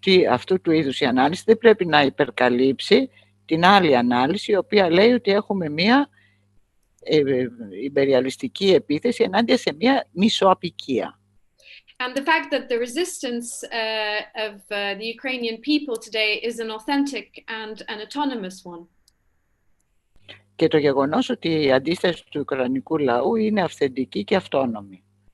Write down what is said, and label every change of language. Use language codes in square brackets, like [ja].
[el] Αυτού του είδους η ανάλυση δεν πρέπει να υπερκαλύψει την άλλη ανάλυση, η οποία λέει ότι έχουμε μία ιμπεριαλιστική επίθεση ενάντια σε μία μισοαπικία. [en] And the fact that the resistance of the Ukrainian people today is an authentic and an autonomous one. [el] Και το γεγονός ότι η αντίσταση του Ουκρανικού λαού είναι αυθεντική και αυτόνομη.